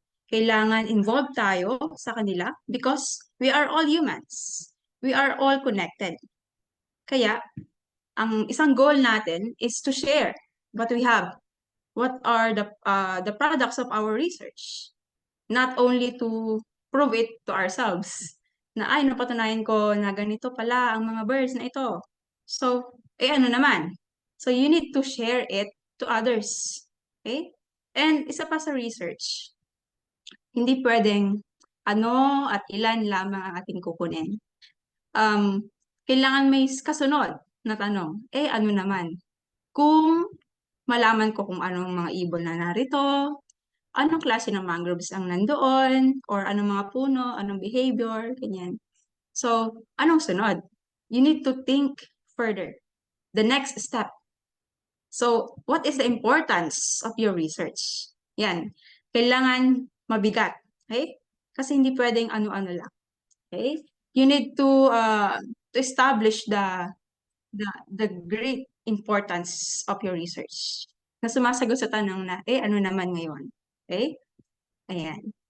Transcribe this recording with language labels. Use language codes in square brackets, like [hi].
[tl] Kailangan involved tayo sa kanila [en] because we are all humans. We are all connected. [tl] Kaya, ang isang goal natin [en] is to share what we have. What are the products of our research? Not only to prove it to ourselves [tl] na ay napatunayan ko na ganito pala ang mga birds na ito. So, ano naman? [en] So you need to share it to others. Okay? [tl] And isa pa sa research, hindi pwedeng ano at ilan lamang ang ating kukunin. Kailangan may kasunod na tanong. Ano naman? Kung malaman ko kung anong mga ibon na narito, anong klase ng mangroves ang nandoon, or anong mga puno, anong behavior, ganyan. So, anong sunod? [en] You need to think further. The next step. So, what is the importance of your research? [tl] Yan. Kailangan mabigat. Okay? Kasi hindi pwedeng ano-ano lang. Okay? [en] You need to establish the great importance of your research [tl] na sumasagot sa tanong na, ano naman ngayon? [en] Okay? Ayan.